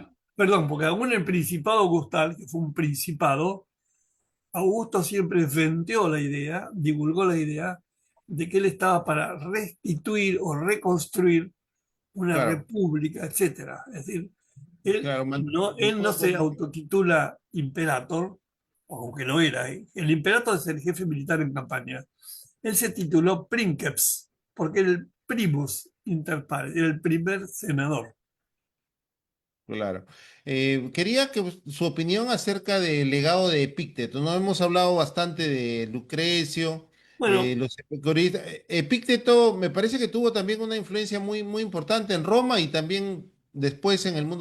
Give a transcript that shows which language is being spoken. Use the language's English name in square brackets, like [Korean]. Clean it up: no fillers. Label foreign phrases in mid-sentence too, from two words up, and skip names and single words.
[Spanish] perdón, porque aún el Principado Augustal, que fue un principado, Augusto siempre venteó la idea, divulgó la idea de que él estaba para restituir o reconstruir una claro, república, etcétera. Es decir, claro, él no se autotitula imperator, aunque lo era. ¿Eh? El imperator es el jefe militar en campaña. Él se tituló princeps, porque era el [Latin] primus inter pares, [Spanish] era el primer senador. claro. Quería que su opinión acerca del legado de Epicteto. No hemos hablado bastante de Lucrecio, Bueno, los epicuristas. Epicteto me parece que tuvo también una influencia muy, muy importante en Roma y también después en el mundo